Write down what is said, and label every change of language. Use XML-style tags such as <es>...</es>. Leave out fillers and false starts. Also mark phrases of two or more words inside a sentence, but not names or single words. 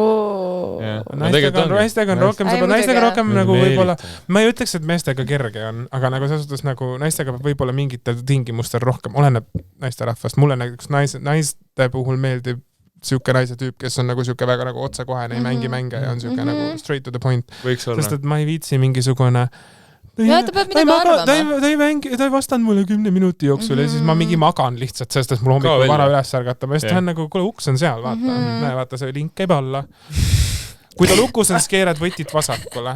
<et>Naistega on rohkem nagu võib-olla, ma ei ütleks, et meestega kerge on, aga nagu selles suhtes nagu naistega võib-olla mingitel tingimustel rohkem, oleneb naisterahvast. Mulle näiteks naiste puhul meeldib siuke naise tüüp, kes on nagu siuke väga nagu otsekohene, ei mängi mänge ja on siuke nagu</et> <en>straight to the point.</en> <et>Sest et ma ei viitsi mingisugune ta ei vastanud mulle 10 minuti jooksul ja siis ma mingi magan lihtsalt, sest et mul hommikul vara üles ärgata. Ma just tahan nagu, kuule, uks on seal, vaata see link käib alla. Kui ta lukus on, siis keerad võtit vasakule.</et>